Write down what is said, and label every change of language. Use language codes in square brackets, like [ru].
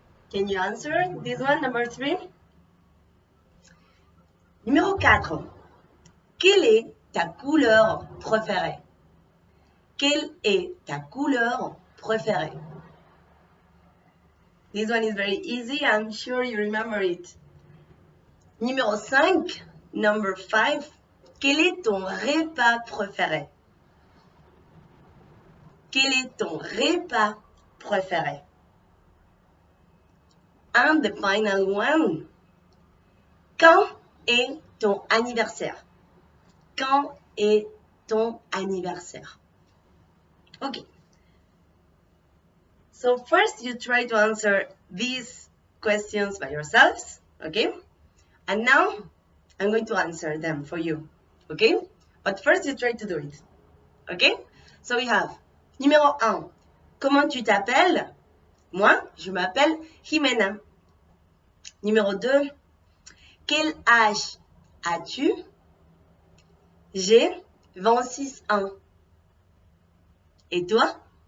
[en] Can you answer this one, number 3? [fr] Numéro 4. Quelle est ta couleur préférée? Quelle est ta couleur préférée? [en] This one is very easy. I'm sure you remember it. [fr] Numéro 5, [en] number 5. [fr] Quel est ton repas préféré? Quel est ton repas préféré? [en] And the final one. [fr] Quand est ton anniversaire? Quand est ton anniversaire? [en] Okay. So first you try to answer these questions by yourselves, okay? And now I'm going to answer them for you, okay? But first you try to do it, okay? So we have, [fr] numéro 1, comment tu t'appelles? Moi, je m'appelle Jimena. Numéro 2, quel âge as-tu? J'ai 26 ans. Et toi?